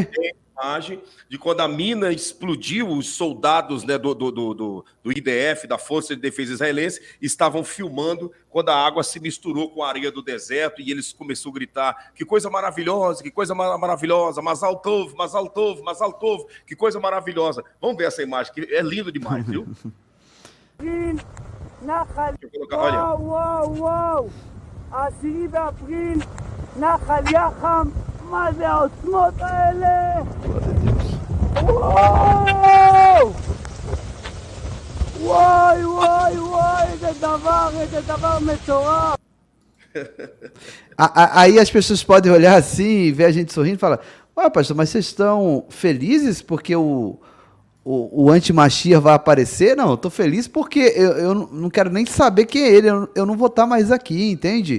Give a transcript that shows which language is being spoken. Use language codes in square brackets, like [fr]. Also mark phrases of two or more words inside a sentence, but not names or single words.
[pt] Tem imagem de quando a mina explodiu, os soldados, né, do IDF, da Força de Defesa Israelense, estavam filmando quando a água se misturou com a areia do deserto e eles começaram a gritar: que coisa maravilhosa, [he] מזל טוב, מזל טוב, מזל טוב, [pt] que coisa maravilhosa. Vamos ver essa imagem, que é lindo demais, viu? [he] וואו, 10 באפריל, נחל יחם, מה זה העוצמות האלה? וואו! וואי, איזה דבר מטורף. [pt] Aí as pessoas podem olhar assim e ver a gente sorrindo e falar: ué, pastor, mas vocês estão felizes porque o anti-Mashiach vai aparecer? Não, eu tô feliz porque eu não quero nem saber quem é ele, eu não vou estar mais aqui, entende?